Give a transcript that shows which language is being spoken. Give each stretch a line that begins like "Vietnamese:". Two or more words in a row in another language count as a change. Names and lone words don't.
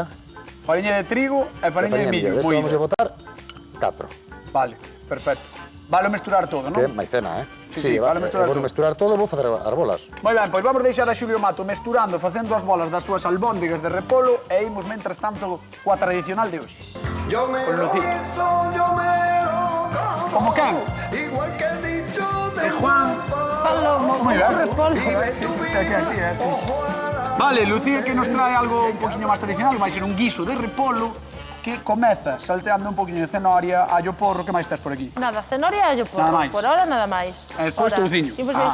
Galician: Fariña de trigo e fariña de millo. Deste moída. vamos a botar 4, Vale, perfecto. Vale mesturar todo, que é non? maicena, Sí, vale mesturar vou todo. mesturar todo, vou facer as bolas. Moi ben, pois vamos deixar a Xulio Mato mesturando, facendo as bolas das súas albóndigas de repolo e imos, mentras tanto, coa tradicional de hoxe.
Spanish: Yo me Con lo Lucía. guiso, yo me lo como.
Galician: ¿Como quen?
Spanish: Igual que el dicho de Juan. Palomo,
Galician: Moi ben. repolo. Sí, é así. Vale, Lucía que nos trae algo un poquinho máis tradicional, vai ser un guiso de repolo que comeza salteando un poquinho de cenoria, allo porro, que máis tes por aquí? Nada, cenoria e allo porro. Nada máis.
Spanish: Por ahora
Galician: nada máis. E despois Ora, touciño. Imos Ah.